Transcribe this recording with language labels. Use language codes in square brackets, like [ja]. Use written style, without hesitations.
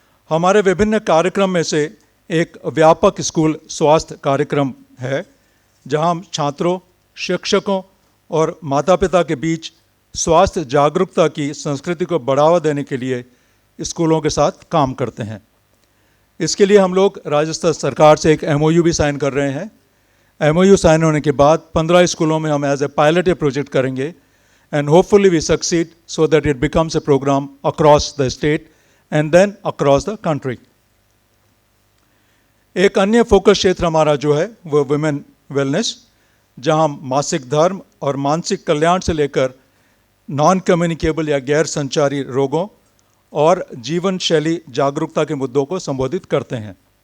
[hi] हमारे विभिन्न कार्यक्रम में से एक व्यापक स्कूल स्वास्थ्य कार्यक्रम है, जहां हम छात्रों, शिक्षकों और माता पिता के बीच स्वास्थ्य जागरूकता की संस्कृति को बढ़ावा देने के लिए स्कूलों के साथ काम करते हैं। इसके लिए हम लोग राजस्थान सरकार से एक MOU भी साइन कर रहे हैं। MOU साइन होने के बाद 15 स्कूलों में हम एज ए पायलट प्रोजेक्ट करेंगे, [en] and hopefully we succeed so that it becomes a program across the state and then across the country. [hi] एक अन्य फोकस क्षेत्र हमारा जो है वो वुमेन वेलनेस, जहां हम मासिक धर्म और मानसिक कल्याण से लेकर नॉन कम्युनिकेबल या गैर संचारी रोगों और जीवन शैली जागरूकता के मुद्दों को संबोधित करते हैं।